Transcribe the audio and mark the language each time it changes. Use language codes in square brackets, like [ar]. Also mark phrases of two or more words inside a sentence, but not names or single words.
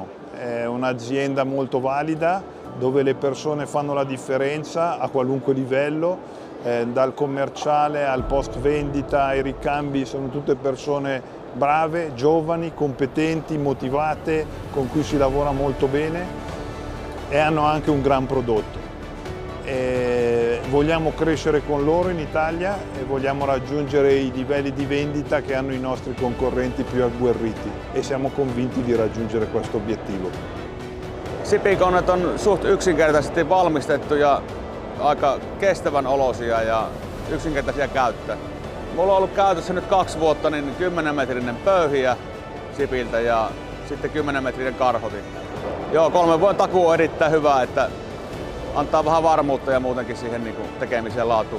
[it] È un'azienda molto valida dove le persone fanno la differenza a qualunque livello, dal commerciale al post vendita ai ricambi, sono tutte persone brave, giovani, competenti, motivate, con cui si lavora molto bene e hanno anche un gran prodotto. Vogliamo crescere con loro in Italia e vogliamo raggiungere i livelli di vendita che hanno i nostri concorrenti più agguerriti e siamo convinti di raggiungere questo obiettivo. [fi] SIP-koneet on suht yksinkertaisesti valmistettu ja aika kestävän olosia ja yksinkertaisia käyttää. Mulla on ollut käytössä nyt 2 vuotta niin 10-metrinen pöyhiä SIPiltä ja sitten 10-metrinen karhotin. Joo, 3 vuoden takuu on erittäin hyvä, että antaa vähän varmuutta ja muutenkin siihen niin kuin tekemiseen laatuun.